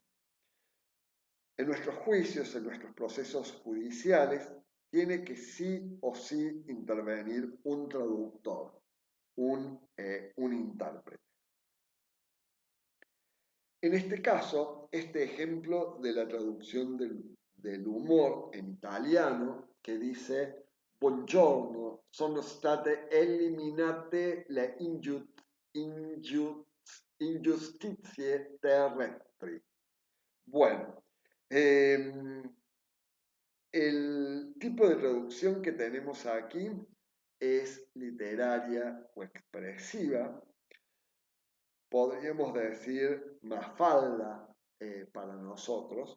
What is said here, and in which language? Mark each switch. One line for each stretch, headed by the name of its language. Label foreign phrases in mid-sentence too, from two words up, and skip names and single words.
Spanish: En nuestros juicios, en nuestros procesos judiciales, tiene que sí o sí intervenir un traductor, un intérprete. En este caso, este ejemplo de la traducción del humor en italiano, que dice
Italian: Buongiorno, sono state eliminate le ingiustizie terrestri.
Spanish: Bueno, el tipo de traducción que tenemos aquí es literaria o expresiva, podríamos decir mafalda para nosotros.